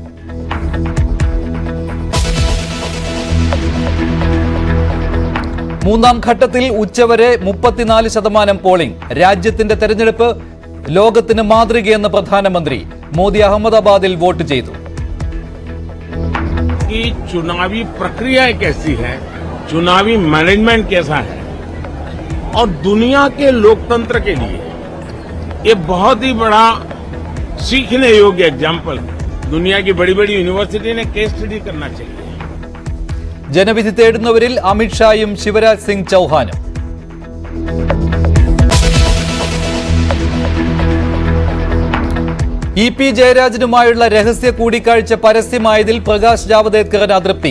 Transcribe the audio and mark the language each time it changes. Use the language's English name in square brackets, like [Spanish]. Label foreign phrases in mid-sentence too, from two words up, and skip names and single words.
[Malayalam] മൂന്നാം ഘട്ടത്തിൽ ഉച്ചവരെ 34% പോളിംഗ്. രാജ്യത്തിന്റെ തെരഞ്ഞെടുപ്പ് ലോകത്തിന് മാതൃകയെന്ന് പ്രധാനമന്ത്രി. മോദി അഹമ്മദാബാദിൽ വോട്ട് ചെയ്തു. [Hindi] की चुनावी प्रक्रिया कैसी है, चुनावी मैनेजमेंट कैसा है और दुनिया के लोकतंत्र के लिए ये बहुत ही बड़ा सीखने योग्य एग्जाम्पल दुनिया की बड़ी बड़ी यूनिवर्सिटी ने [English] case study [Hindi] करना चाहिए. [Malayalam] ജനവിധി തേടുന്നവരിൽ അമിത്ഷായും ശിവരാജ് സിംഗ് ചൌഹാനും. ഇ.പി. ജയരാജനുമായുള്ള രഹസ്യ കൂടിക്കാഴ്ച പരസ്യമായതിൽ പ്രകാശ് ജാവദേക്കറിന് അതൃപ്തി.